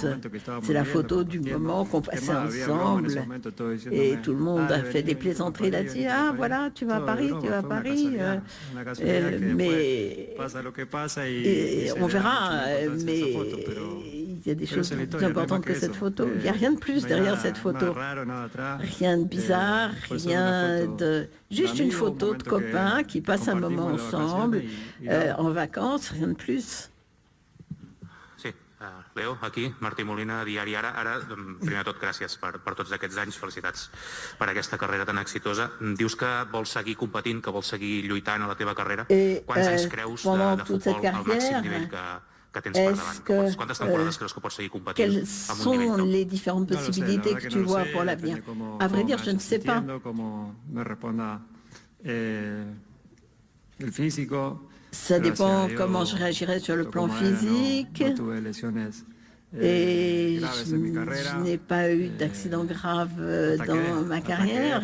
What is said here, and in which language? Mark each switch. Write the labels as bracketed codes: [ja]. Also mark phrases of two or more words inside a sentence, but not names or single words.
[fr] C'est la photo du moment qu'on passait ensemble, et tout le monde a fait des plaisanteries, il a dit ah voilà, tu vas à Paris, mais on verra, mais il y a des choses plus importantes que cette photo. Il n'y a rien de plus derrière cette photo, rien de bizarre, rien de... Juste une photo de copains qui passent un moment ensemble, en vacances, rien de plus. [ca] Sí, Leo, aquí, Martí Molina, Diari Ara. Ara, primer de tot, gràcies per tots aquests anys, felicitats per aquesta carrera tan exitosa. Dius que vols seguir competint, que vols seguir lluitant a la teva carrera. Quants anys creus de futbol al màxim nivell que tens per davant? Quantes temporades creus que pots seguir competint [fr] Quelles sont les différentes possibilités que tu vois pour l'avenir? À vrai dire, je ne sais pas. Ça dépend comment je réagirai sur le plan physique. Et je n'ai pas eu d'accident grave dans ma carrière.